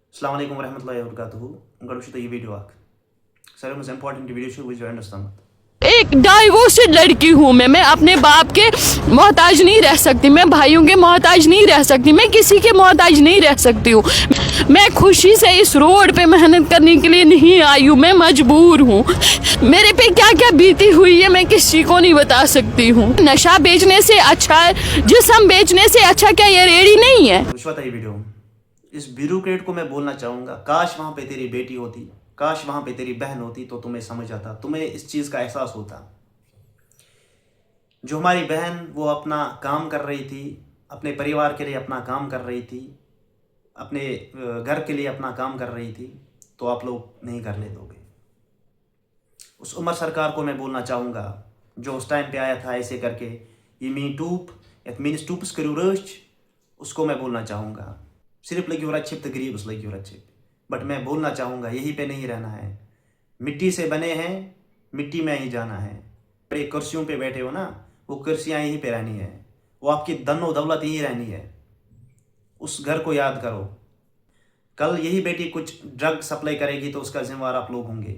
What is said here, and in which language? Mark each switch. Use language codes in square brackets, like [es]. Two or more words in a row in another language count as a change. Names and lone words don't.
[ar] السلام علیکم ورحمۃ اللہ وبرکاتہ [ks] گۄڈٕ وٕچھِو تُہۍ یہِ ویٖڈیو اکھ ساروی منٛز [en] important video [ks] چھُ وٕچھِو اینڈَس تامَتھ [ur] ایک ڈائیورسڈ لڑکی ہوں میں اپنے باپ کے محتاج نہیں رہ سکتی, میں بھائیوں کے محتاج نہیں رہ سکتی, میں کسی کے محتاج نہیں رہ سکتی ہوں. میں خوشی سے اس روڈ پہ محنت کرنے کے لیے نہیں آئی ہوں, میں مجبور ہوں. میرے پہ کیا کیا بیتی ہوئی ہے میں کسی کو نہیں بتا سکتی ہوں. نشہ بیچنے سے اچھا, جسم بیچنے سے اچھا کیا یہ ریڑھی نہیں ہے؟ [ks] وٕچھوا تۄہہِ یہِ ویٖڈیو [ur] اس بیوروکریٹ کو میں بولنا چاہوں گا کاش وہاں پہ تیری بیٹی ہوتی, کاش وہاں پہ تیری بہن ہوتی تو تمہیں سمجھ آتا, تمہیں اس چیز کا احساس ہوتا. جو ہماری بہن وہ اپنا کام کر رہی تھی, اپنے پریوار کے لیے اپنا کام کر رہی تھی, اپنے گھر کے لیے اپنا کام کر رہی تھی, تو آپ لوگ نہیں کرنے دو گے. اس عمر سرکار کو میں بولنا چاہوں گا جو اس ٹائم پہ آیا تھا ایسے کر کے یہ می ٹوپ [ks] یتھ میٲنِس ٹوٗپس کٔرِو رٲچھ, [ur] اس کو میں بولنا چاہوں گا صرف [ks] لگیو رچھپ تو غریبس لگیو رچھپ. [ur] بٹ میں بولنا چاہوں گا یہیں پہ نہیں رہنا ہے, مٹی سے بنے ہیں مٹی میں ہی جانا ہے. بڑے کرسیوں پہ بیٹھے ہو نا, وہ کرسیاں یہیں پہ رہنی ہے, وہ آپ کی دن و دولت یہیں رہنی ہے. اس گھر کو یاد کرو. کل یہی بیٹی کچھ ڈرگ سپلائی کرے گی تو اس کا ذمہ وار آپ لوگ ہوں گے.